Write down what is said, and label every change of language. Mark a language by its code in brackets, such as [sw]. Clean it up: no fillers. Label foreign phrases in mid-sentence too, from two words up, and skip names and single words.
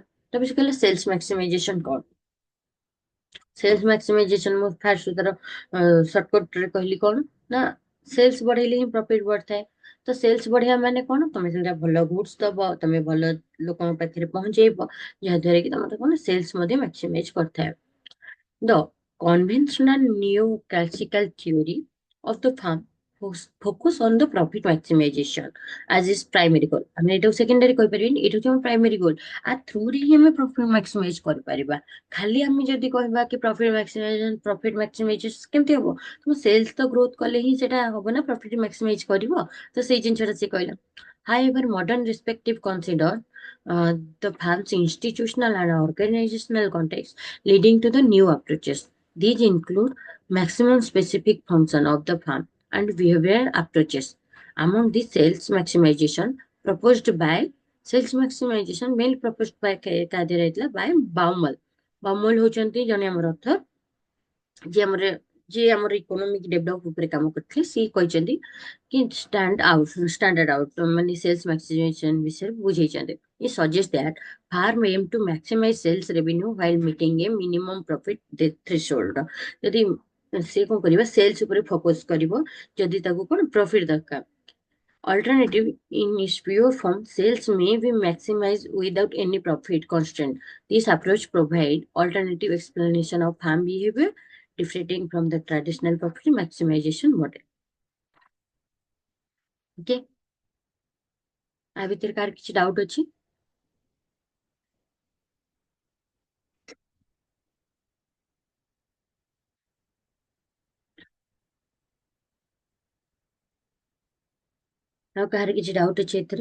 [or] ତାପରେ ସେ କହିଲା [en] sales maximization [or] କଣ, [en] sales maximization [or] ମୁଁ ଫାର୍ଷ୍ଟ ତାର ସର୍ଟକଟ ରେ କହିଲି କଣ ନା, ସେଲ୍ସ ବଢେଇଲେ ହିଁ ପ୍ରଫିଟ ବଢିଥାଏ। ତ ସେଲ୍ସ ବଢେଇବା ମାନେ କଣ, ତମେ ସେଟା ଭଲ ଗୁଡସ୍ ଦବ, ତମେ ଭଲ ଲୋକଙ୍କ ପାଖରେ ପହଞ୍ଚେଇବ, ଯାହାଦ୍ୱାରା କି ତମର କଣ ସେଲ୍ସ ମଧ୍ୟ ମାକ୍ସିମାଇଜ କରିଥାଏ। [en] The conventional neoclassical theory of the firm focus on the profit maximization as its primary goal. [or] ଆମେ ଏଇଟାକୁ ସେକେଣ୍ଡାରୀ କହିପାରିବାନି, ଏଇଟା ହଉଛି ଆମ [en] primary goal. [or] ଆ ଥ୍ରୁରେ ହିଁ ଆମେ [en] profit maximize [or] କରିପାରିବା। ଖାଲି ଆମେ ଯଦି କହିବା କି [en] profit maximization [or] କେମିତି ହବ, ତମ ସେଲ୍ସ ତ ଗ୍ରୋଥ କଲେ ହିଁ ସେଟା ହବ ନା, [en] profit maximize [or] କରିବ। ତ ସେଇ ଜିନିଷଟା ସେ କହିଲା। [en] However, modern perspective consider the firm's institutional and organizational context, leading to the new approaches. These include maximum specific function of the firm and behavioral approaches. Among these, sales maximization mainly proposed by by Baumol. [or] Baumol ହଉଛନ୍ତି ଜଣେ ଆମର ଅଥର, ଯିଏ ଆମର [en] economic develop [or] ଉପରେ କାମ କରିଥିଲେ। ସିଏ କହିଛନ୍ତି କି [en] standard out [or] ମାନେ [en] sales maximization [or] ବିଷୟରେ ବୁଝେଇଛନ୍ତି। [en] It suggests that firm aim to maximize sales revenue while meeting a minimum profit threshold. [or] ଯଦି ସେ କଣ କରିବ, ସେଲ୍ସ ଉପରେ ଫୋକସ କରିବ ଯଦି ତାକୁ କଣ ପ୍ରଫିଟ ଦରକାର। [en] Alternative, in its pure form, sales may be maximized without any profit constraint. This approach provides alternative explanation of farm behavior, differentiating from the traditional profit maximization model. [or] Okay? आ ଭିତରେ କାହାର କିଛି ଡାଉଟ୍ ଅଛି? ଆଉ କାହାର କିଛି ଡାଉଟ୍ ଅଛି ଏଥିରେ?